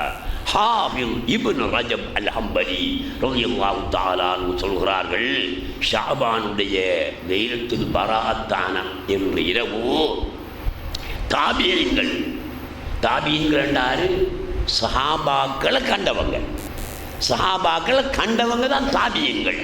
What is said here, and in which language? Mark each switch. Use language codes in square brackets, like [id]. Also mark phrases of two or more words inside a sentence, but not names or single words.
[ar] حافظ ابن رجب الحنبلي رضي الله تعالى عنه [ta] சொல்கிறார்கள், ஷாபானுடைய லைலத்துல் பராஅத்தான என்ற இரவு தாபீன்கள் என்றாரு சஹாபாக்களை கண்டவங்க. சஹாபாக்களை கண்டவங்க தான் தாபியங்கள்.